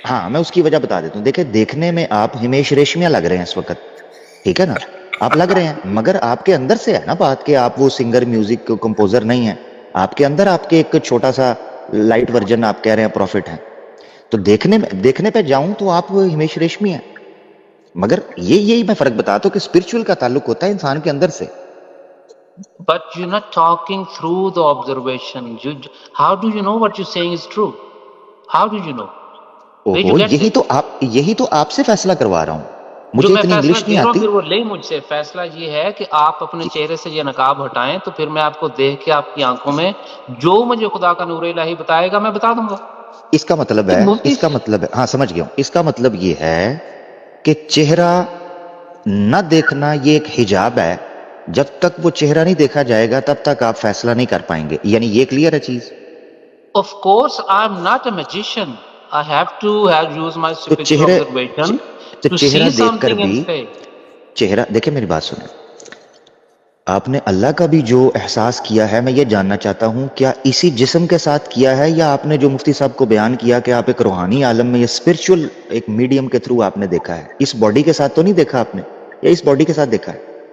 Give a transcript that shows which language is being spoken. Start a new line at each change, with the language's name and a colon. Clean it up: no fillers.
Urdu: ہاں, میں اس کی وجہ بتا دیتا ہوں. دیکھیں دیکھنے میں آپ ہمیش ریشمیہ لگ رہے ہیں اس وقت, ٹھیک ہے نا, آپ لگ رہے ہیں, مگر آپ کے اندر سے ہے نا بات کہ آپ وہ سنگر میوزک کمپوزر نہیں ہیں. آپ کے اندر آپ کے ایک چھوٹا سا لائٹ ورژن آپ کہہ رہے ہیں پروفٹ ہیں. تو دیکھنے پہ جاؤں تو آپ ہمیش ریشمی ہیں, مگر یہی میں فرق بتاتا ہوں کہ اسپرچل کا تعلق ہوتا ہے انسان کے اندر سے.
English: But you're not talking through the observation. How do you know what you're saying is true? How do you know?
Urdu: یہی تو آپ سے فیصلہ کروا رہا ہوں. مجھے اتنی انگلش نہیں آتی. پھر وہ لے مجھ سے فیصلہ یہ ہے کہ آپ اپنے چہرے سے یہ نقاب ہٹائیں, تو پھر میں آپ کو دیکھ کے آپ کی آنکھوں میں جو مجھے خدا کا نور الہی بتائے گا میں بتا دوں گا. اس کا مطلب ہے, ہاں سمجھ گیا ہوں, اس کا مطلب یہ ہے کہ چہرہ نہ دیکھنا یہ ایک حجاب ہے. جب تک وہ چہرہ نہیں دیکھا جائے گا تب تک آپ فیصلہ نہیں کر پائیں گے. یعنی یہ کلیئر ہے چیز.
English: Of course I am not a magician. I have to use my spiritual observation to see something and say.
Urdu: چہرہ دیکھیں, میری بات سنیں, آپ نے اللہ کا بھی جو احساس کیا ہے, میں یہ جاننا چاہتا ہوں کیا اسی جسم کے ساتھ کیا ہے, یا آپ نے جو مفتی صاحب کو بیان کیا کہ آپ ایک روحانی عالم میں یا اسپرچل ایک میڈیم کے تھرو آپ نے دیکھا ہے, اس باڈی کے ساتھ تو نہیں دیکھا آپ نے, یا اس باڈی کے ساتھ دیکھا ہے؟